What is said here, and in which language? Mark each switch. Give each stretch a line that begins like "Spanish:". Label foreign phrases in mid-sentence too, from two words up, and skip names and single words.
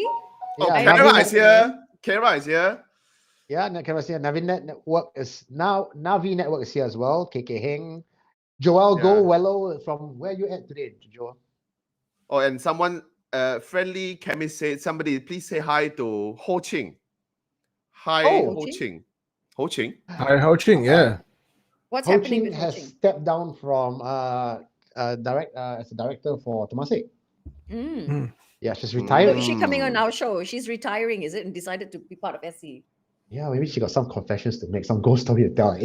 English: Oh, Yeah, Kara Navi is here. Kara is here. Yeah, Navinet Network is now Navi Network is here as well. KK Heng, Joel Yeah. Go Wello from where you at today, Joel? Oh, and someone, friendly chemist said, somebody please say hi to Ho Ching. Hi, Oh. Ho Ching. Ho Ching. Hi, Ho Ching. Yeah. What's Ho happening Ching with Ho has Ching? stepped down from as a director for Temasek. Mm. Yeah, she's So retired. is she coming on Mm. our show? She's retiring, is it? And decided to be part of SE. Yeah, maybe she got some confessions to make, some ghost story to tell.